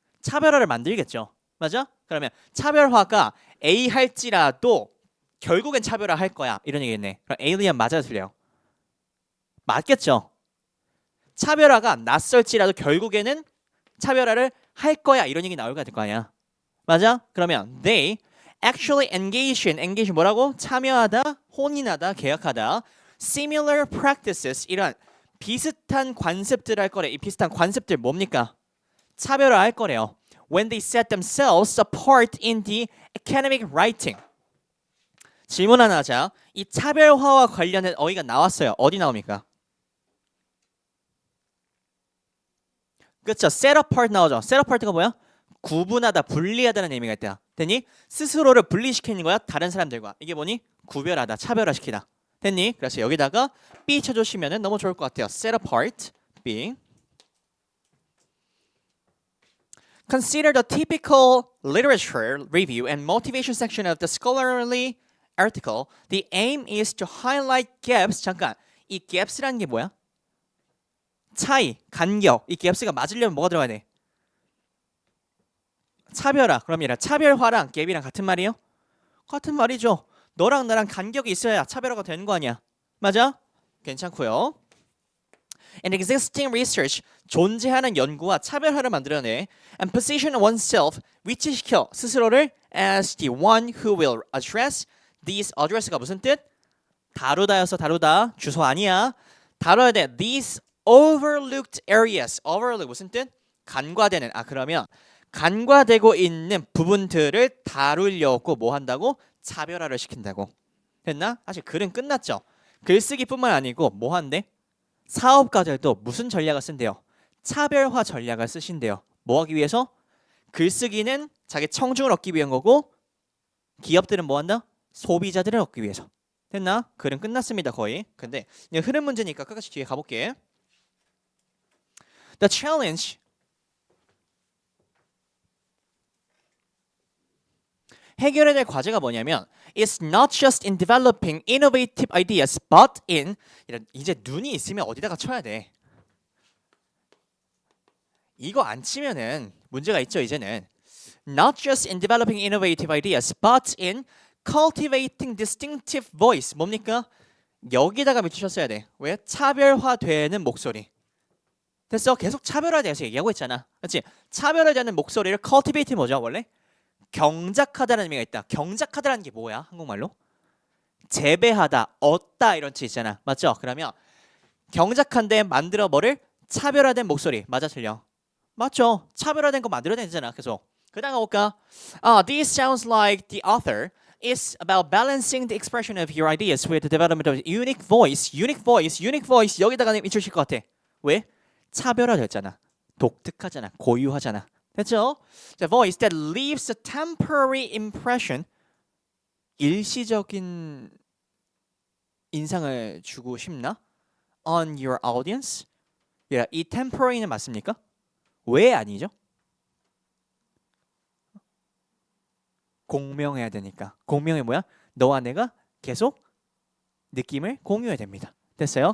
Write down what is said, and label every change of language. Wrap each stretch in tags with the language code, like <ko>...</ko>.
<ko>차별화를 만들겠죠. 맞아? 그러면 차별화가 A 할지라도 결국엔 차별화 할 거야. 이런 얘기겠네. 그럼 에일리언 맞아요, 틀려요? 맞겠죠. 차별화가 낯설지라도 결국에는 차별화를 할 거야. 이런 얘기 나올 거 아니야. 맞아? 그러면</ko> <en>they actually engage</en> <ko>뭐라고? 참여하다, 혼인하다, 계약하다.</ko> <en>similar practices</en> <ko>이런 비슷한 관습들 할 거래. 이 비슷한 관습들 뭡니까? 차별화 할 거래요.</ko> <en>When they set themselves apart in the academic writing.</en> <ko>질문 하나 하자. 이 차별화와 관련된 어휘가 나왔어요. 어디 나옵니까? 그렇죠. set apart 나오죠. set apart가 뭐야? 구분하다, 분리하다는 의미가 있다. 됐니? 스스로를 분리시키는 거야. 다른 사람들과. 이게 뭐니? 구별하다, 차별화시키다. 됐니? 그래서 여기다가 B 쳐주시면 너무 좋을 것 같아요. set apart, B.</ko> <en>Consider the typical literature review and motivation section of the scholarly article. The aim is to highlight gaps.</en> <ko>잠깐, 이 gaps라는 게 뭐야? 차이, 간격. 이 gaps가 맞으려면 뭐가 들어가야 돼? 차별화. 그럼 얘랑 차별화랑 갭이랑 같은 말이에요? 같은 말이죠. 너랑 나랑 간격이 있어야 차별화가 되는 거 아니야? 맞아? 괜찮고요.</ko> <en>And existing research,</en> <ko>존재하는 연구와 차별화를 만들어내.</ko> <en>And position oneself,</en> <ko>위치시켜 스스로를</ko> <en>as the one who will address these.</en> <ko>address가 무슨 뜻? 다루다여서 다루다. 주소 아니야. 다뤄야 돼.</ko> <en>These overlooked areas.</en> <ko>overlook 무슨 뜻? 간과되는. 그러면 간과되고 있는 부분들을 다루려고 뭐 한다고? 차별화를 시킨다고. 됐나? 사실 글은 끝났죠. 글쓰기뿐만 아니고 뭐 한대? 사업가들도 무슨 전략을 쓴대요? 차별화 전략을 쓰신대요. 뭐 하기 위해서? 글쓰기는 자기 청중을 얻기 위한 거고 기업들은 뭐 한다? 소비자들을 얻기 위해서. 됐나? 글은 끝났습니다 거의. 근데 흐름 문제니까 끝까지 뒤에 가볼게.</ko> <en>The challenge.</en> <ko>해결해야 될 과제가 뭐냐면</ko> <en>It's not just in developing innovative ideas, but in</en> <ko>이제 눈이 있으면 어디다가 쳐야 돼. 이거 안 치면은 문제가 있죠. 이제는</ko> <en>Not just in developing innovative ideas, but in cultivating distinctive voice.</en> <ko>뭡니까? 여기다가 밑주셨어야 돼. 왜? 차별화되는 목소리. 됐어? 계속 차별화돼서 얘기하고 있잖아. 그렇지? 차별화되는 목소리를 cultivate 뭐죠? 원래? 경작하다는 의미가 있다. 경작하다라는 게 뭐야? 한국말로? 재배하다, 얻다 이런 뜻 있잖아. 맞죠? 그러면 경작한데 만들어 뭐를? 차별화된 목소리. 맞아 틀려? 맞죠? 차별화된 거 만들어야 되잖아. 계속. 그 다음 가볼까?</ko> <en>This sounds like the author is about balancing the expression of your ideas with the development of unique voice. unique voice. unique voice.</en> <ko>여기다가 밑줄 칠 것 같아. 왜? 차별화됐잖아. 독특하잖아. 고유하잖아. 됐죠?</ko> <en>자, voice that leaves a temporary impression.</en> <ko>일시적인 인상을 주고 싶나?</ko> <en>On your audience.</en> <ko>이 temporary는 맞습니까? 왜 아니죠? 공명해야 되니까. 공명이 뭐야? 너와 내가 계속 느낌을 공유해야 됩니다. 됐어요?</ko>